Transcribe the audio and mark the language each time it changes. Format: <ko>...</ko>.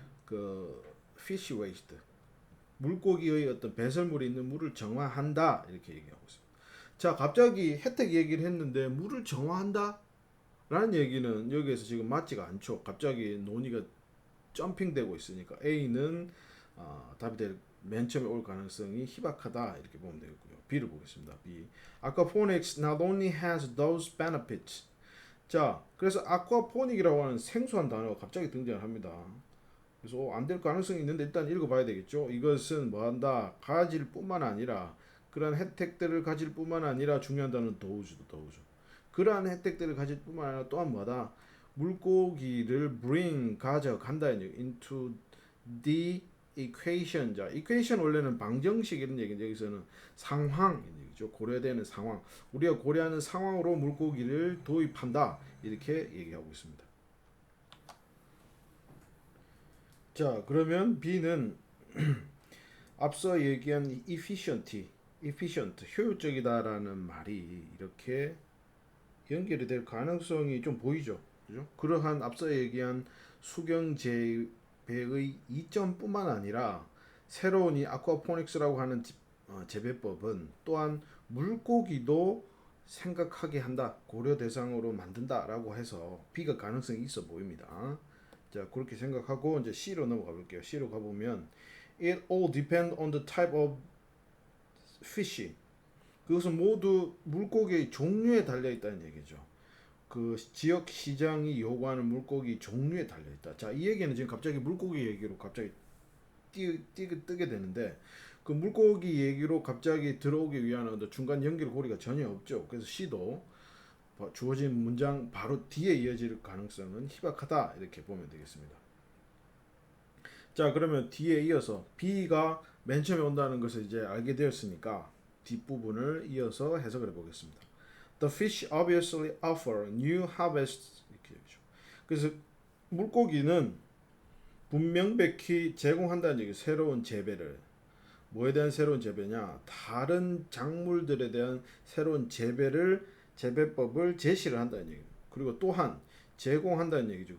<ko>그</ko> <en>fish waste,</en> <ko>물고기의 어떤 배설물이 있는 물을 정화한다 이렇게 얘기하고 있습니다. 자, 갑자기 혜택 얘기를 했는데 물을 정화한다? 라는 얘기는 여기에서 지금 맞지가 않죠. 갑자기 논의가 점핑되고 있으니까 A는 답이 맨 처음에 올 가능성이 희박하다 이렇게 보면 되겠고요. B를 보겠습니다. B.</ko> <en>Aquaponics not only has those benefits.</en> <ko>자, 그래서 아쿠아포닉이라고 하는 생소한 단어가 갑자기 등장을 합니다. 그래서 안 될 가능성이 있는데 일단 읽어봐야 되겠죠. 이것은 뭐한다? 가질 뿐만 아니라, 그런 혜택들을 가질 뿐만 아니라, 중요한 단어는 더우죠. 그러한 혜택들을 가질 뿐만 아니라 또한 뭐다? 물고기를</ko> <en>bring,</en> <ko>가져간다</ko> <en>into the equation.</en> <ko>자, equation 원래는 방정식 이런 얘기인데 여기서는 상황 얘기죠. 고려되는 상황. 우리가 고려하는 상황으로 물고기를 도입한다 이렇게 얘기하고 있습니다. 자, 그러면 B는 앞서 얘기한 efficient, 효율적이다라는 말이 이렇게 연결이 될 가능성이 좀 보이죠. 그죠? 그러한 앞서 얘기한 수경 재배의 이점뿐만 아니라 새로운 이 아쿠아포닉스라고 하는 재배법은 또한 물고기도 생각하게 한다, 고려 대상으로 만든다라고 해서 B가 가능성이 있어 보입니다. 자, 그렇게 생각하고 이제 C로 넘어가 볼게요. C로 가보면</ko> <en>It all depends on the type of fish.</en> <ko>그것은 모두 물고기의 종류에 달려 있다는 얘기죠. 그 지역 시장이 요구하는 물고기 종류에 달려 있다. 자, 이 얘기는 지금 갑자기 물고기 얘기로 갑자기 뜨게 되는데 그 물고기 얘기로 갑자기 들어오기 위한 어떤 중간 연결고리가 전혀 없죠. 그래서 C도 주어진 문장 바로 뒤에 이어질 가능성은 희박하다 이렇게 보면 되겠습니다. 자, 그러면 뒤에 이어서 B가 맨 처음에 온다는 것을 이제 알게 되었으니까 뒷부분을 이어서 해석을 해보겠습니다.</ko> <en>The fish obviously offer new harvests.</en> <ko>이렇게 되죠. 그래서 물고기는 분명백히 제공한다는 얘기, 새로운 재배를. 뭐에 대한 새로운 재배냐? 다른 작물들에 대한 새로운 재배법을 제시를 한다는 얘기예요. 그리고 또한 제공한다는 얘기죠.</ko>